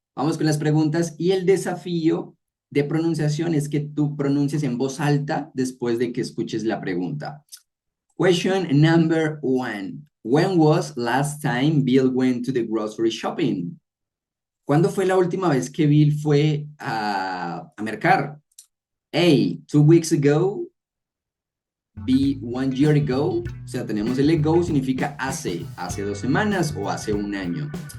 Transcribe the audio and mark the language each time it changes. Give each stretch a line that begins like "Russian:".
Spanish: Vamos con las preguntas y el desafío de pronunciación es que tú pronuncies en voz alta después de que escuches la pregunta.
English: Question number 1. When was last time Bill went to the grocery shopping?
Spanish: ¿Cuándo fue la última vez que Bill fue a mercar?
English: A, 2 weeks ago. B, 1 year ago.
Spanish: O sea, tenemos el ago, significa hace 2 semanas o hace 1 año.